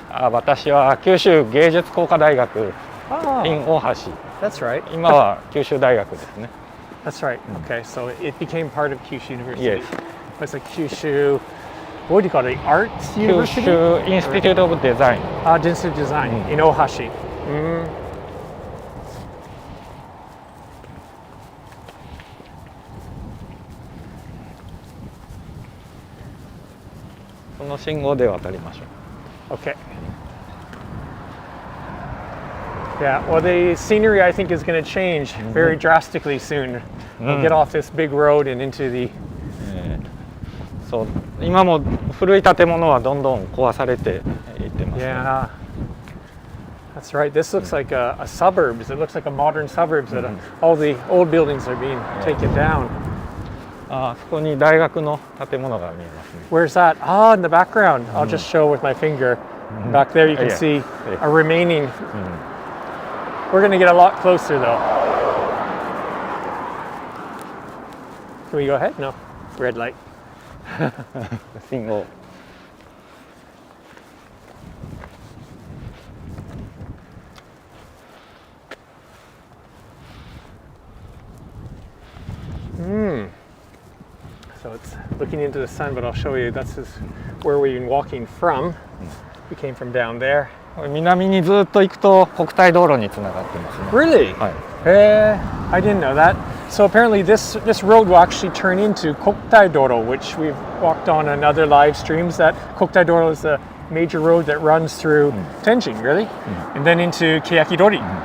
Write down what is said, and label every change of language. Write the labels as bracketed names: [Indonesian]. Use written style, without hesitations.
[Japanese] 私は九州芸術工科大学 in 大橋。 [English] That's right. [Japanese] 今は九州大学ですね。 [English] That's right. Okay, so it became part of Kyushu University. Yes. It's a Kyushu, what do you call it? Arts University? Kyushu Institute of Design. Institute of Design in Ohashi. [Japanese] その信号で渡りましょう。 [English] Okay. Yeah, well, the scenery I think is going to change very drastically soon. We'll get off this big road and into the. [Japanese] そう、今も古い建物はどんどん壊されていってます、ね。 [English] Yeah, that's right. This looks like a suburbs. It looks like a modern suburbs that all the old buildings are being taken down. [Japanese] あそこに大学の建物が見えますね。 [English] Where's that? Ah, in the background. I'll just show with my finger. Back there you can see a remaining. We're going to get a lot closer though. Can we go ahead? No. Red light. [Japanese] 信号。 [English] So it's looking into the sun, but I'll show you. That's where we've been walking from. We came from down there. [Japanese] 南にずっと行くと国体道路につながってますね。 [English] Really? [Japanese] はい。 [English] I didn't know that. So apparently this road will actually turn into Koktaidoro, which we've walked on in other live streams. That Koktaidoro is the major road that runs through Tenjin, really, and then into Keyakidori.